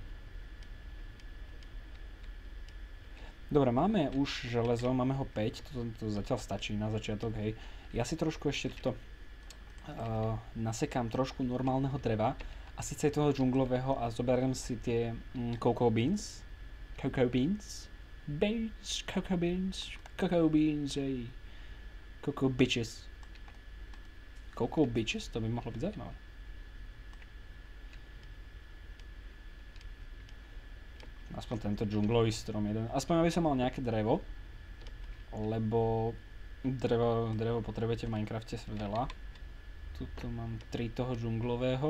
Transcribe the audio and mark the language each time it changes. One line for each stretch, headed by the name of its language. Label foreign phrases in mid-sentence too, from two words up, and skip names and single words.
Slovak: Dobre, máme už železo, máme ho 5, to zatiaľ stačí na začiatok, hej. Ja si trošku ešte tuto nasekám trošku normálneho dreva A síce toho džunglového a zoberiem si tie
English: cocoa beans. Cocoa beans. Beans, cocoa beans, cocoa beans, ej. Cocoa bitches. Cocoa bitches?
Slovak: To by mohlo byť zaujímavé. Aspoň tento džunglový strom jeden. Aspoň aby som mal nejaké drevo. Lebo drevo potrebujete v Minecrafte veľa. Tuto mám 3 toho džunglového.